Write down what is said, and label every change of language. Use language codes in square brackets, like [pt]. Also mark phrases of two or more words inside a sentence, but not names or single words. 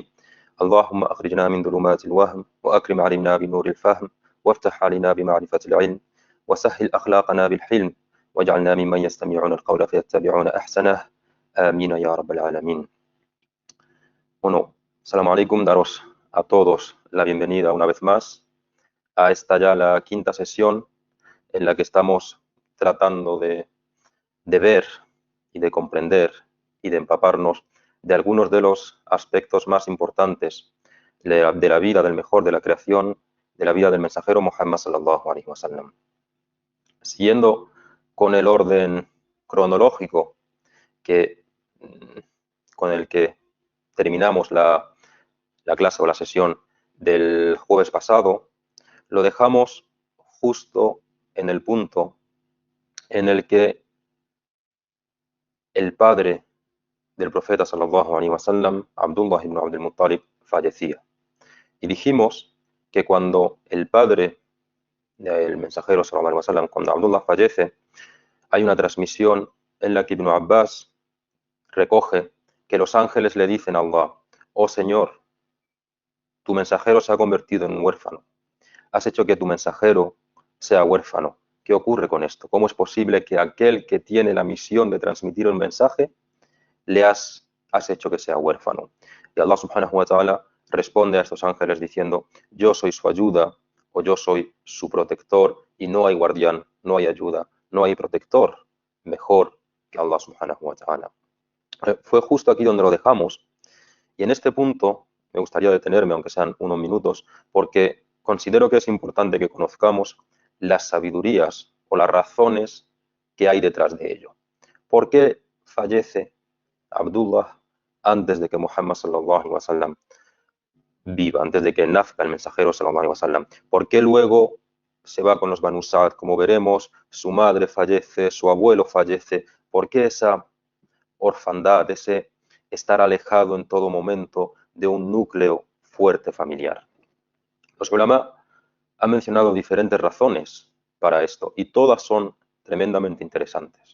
[ar] اللهم أخرجنا من ظلمات الوهم وأكرم علينا بنور الفهم وافتح علينا بمعرفة العلم وسهل أخلاقنا بالحلم واجعلنا ممن يستمعون القول فيتبعون أحسنه. آمين يا رب العالمين. Bueno, السلام عليكم, [es] daros a todos la bienvenida una vez más a esta ya la quinta sesión en la que estamos tratando de ver y de comprender y de empaparnos de algunos de los aspectos más importantes de la vida del mejor de la creación, de la vida del mensajero Muhammad [ar] صلى الله عليه وسلم. [es] Siguiendo con el orden cronológico que, con el que terminamos la clase o la sesión del jueves pasado, lo dejamos justo en el punto en el que el padre del profeta [ar] صلى الله عليه وسلم, [es] Abdullah ibn Abdul Muttalib, fallecía. Y dijimos que cuando el padre del mensajero [ar] صلى الله عليه وسلم, [es] cuando Abdullah fallece, hay una transmisión en la que Ibn Abbas recoge que los ángeles le dicen a Allah: oh Señor, tu mensajero se ha convertido en un huérfano. Has hecho que tu mensajero sea huérfano. ¿Qué ocurre con esto? ¿Cómo es posible que aquel que tiene la misión de transmitir un mensaje le has hecho que sea huérfano? Y Allah [ar] سبحانه وتعالى [es] responde a estos ángeles diciendo: yo soy su ayuda o yo soy su protector, y no hay guardián, no hay ayuda, no hay protector mejor que Allah [ar] سبحانه وتعالى. [es] Fue justo aquí donde lo dejamos, y en este punto me gustaría detenerme, aunque sean unos minutos, porque considero que es importante que conozcamos las sabidurías o las razones que hay detrás de ello. ¿Por qué fallece Abdullah antes de que Muhammad [ar] صلى الله عليه وسلم [es] viva, antes de que nazca el mensajero [ar] صلى الله عليه وسلم? [es] ¿Por qué luego se va con los Banu Sa'd? Como veremos, su madre fallece, su abuelo fallece. ¿Por qué esa orfandad, ese estar alejado en todo momento de un núcleo fuerte familiar? Los ulama han mencionado diferentes razones para esto y todas son tremendamente interesantes.